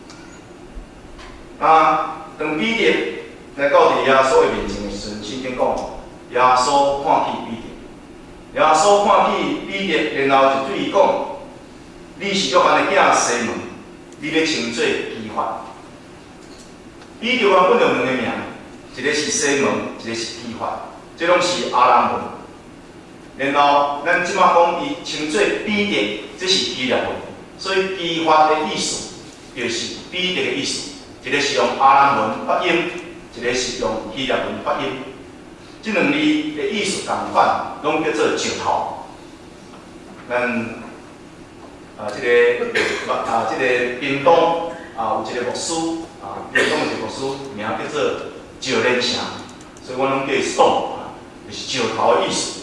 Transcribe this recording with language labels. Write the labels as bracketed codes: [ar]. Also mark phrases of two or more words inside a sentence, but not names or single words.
[nan] 当彼得来到伫耶稣的面前的时阵，圣经讲，耶稣看起彼得，耶稣看起彼得，然后就对伊讲：你是约翰的囝西门，你要称做基法。彼得原本就两个名，一个是西门，一个是基法，这拢是阿兰文。然后咱即马讲伊称做彼得，这是希腊文，所以基法的意思就是彼得的意思。一个是用阿兰文发音，一个是用希腊文发音。这两字的意思同款，拢叫做石头。咱这个屏东有一个牧师屏东有一个牧师名叫做石连成，所以我拢叫伊 Stone 就是石头的意思。